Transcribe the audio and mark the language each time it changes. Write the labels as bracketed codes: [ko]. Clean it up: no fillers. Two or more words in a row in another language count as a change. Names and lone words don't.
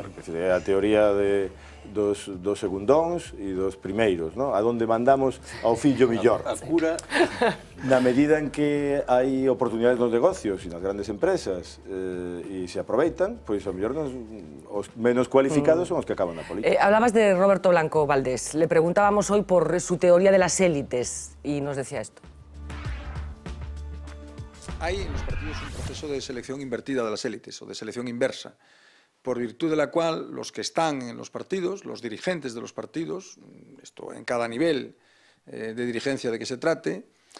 [gl] É a teoría dos segundóns e dos primeiros, a donde mandamos ao fillo millor. A cura... Na medida en que hai oportunidades nos negocios e nas grandes empresas e se aproveitan, pois ao mellor os menos cualificados son os que acaban na política. [es] Hablabas de Roberto Blanco Valdés. Le preguntábamos hoy por su teoría de las élites y nos decía esto. Hay en los partidos un proceso de selección invertida de las élites o de selección inversa, por virtud de la cual los que están en los partidos, los dirigentes de los partidos, esto en cada nivel de dirigencia de que se trate,